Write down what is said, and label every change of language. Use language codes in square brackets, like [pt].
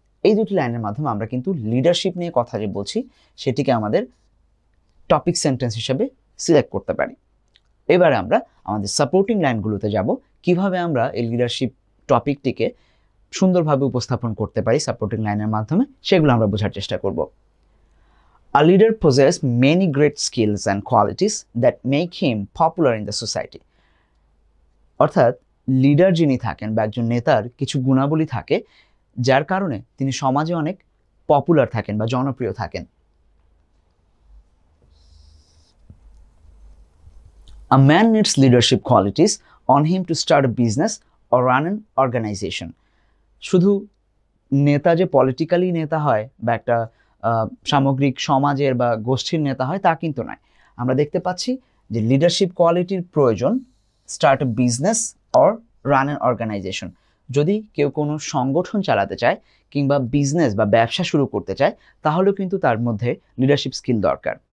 [bn] এই দুটি লাইনের মাধ্যমে আমরা কিন্তু লিডারশিপ নিয়ে কথা যে বলছি সেটিকে আমাদের টপিক সেন্টেন্স হিসেবে সিলেক্ট করতে পারি। এবারে আমরা আমাদের সাপোর্টিং লাইনগুলোতে যাব, কিভাবে আমরা এই লিডারশিপ টপিকটিকে সুন্দরভাবে উপস্থাপন করতে পারি সাপোর্টিং লাইনের মাধ্যমে, সেগুলো আমরা বোঝার চেষ্টা করব। [en] A leader possesses many great skills and qualities that make him popular in the society. [bn] অর্থাৎ লিডার যিনি থাকেন বা একজন নেতার কিছু গুণাবলী থাকে যার কারণে তিনি সমাজে অনেক পপুলার থাকেন বা জনপ্রিয় থাকেন। [en] A man needs leadership qualities on him to start a business or run an organization. [bn] শুধু নেতা যে পলিটিক্যালি নেতা হয় বা একটা সামগ্রিক সমাজের বা গোষ্ঠীর নেতা হয় তা কিন্তু নয়। আমরা দেখতে পাচ্ছি যে লিডারশিপ কোয়ালিটির প্রয়োজন [en] Start a business or run an organization. [bn] যদি কেউ কোনো সংগঠন চালাতে চায় কিংবা বিজনেস বা ব্যবসা শুরু করতে চায়, তাহলেও কিন্তু তার মধ্যে লিডারশিপ স্কিল দরকার।